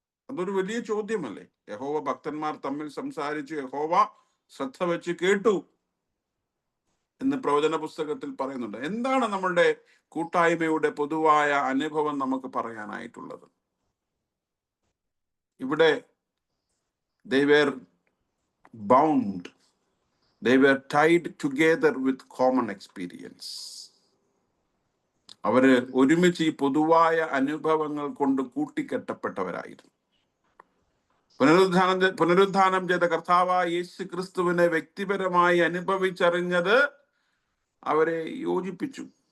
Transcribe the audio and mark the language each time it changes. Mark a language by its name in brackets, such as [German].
[Malayalam] അതൊരു വലിയ ചോദ്യമല്ലേ? യഹോവ ഭക്തന്മാർ തമ്മിൽ സംസാരിച്ചു, യഹോവ ശ്രദ്ധ വെച്ച് കേട്ടു എന്ന് പ്രവചന പുസ്തകത്തിൽ പറയുന്നുണ്ട്. എന്താണ് നമ്മളുടെ കൂട്ടായ്മയുടെ പൊതുവായ അനുഭവം നമുക്ക് പറയാനായിട്ടുള്ളത്? ഇവിടെ [English] they were bound, they were tied together with common experience. [Malayalam] അവര് ഒരുമിച്ച് ഈ പൊതുവായ അനുഭവങ്ങൾ കൊണ്ട് കൂട്ടിക്കെട്ടപ്പെട്ടവരായിരുന്നു. പുനരുദ്ധാനം ചെയ്ത കർത്താവായ യേശു ക്രിസ്തുവിനെ വ്യക്തിപരമായി അനുഭവിച്ചറിഞ്ഞത് അവരെ യോജിപ്പിച്ചു.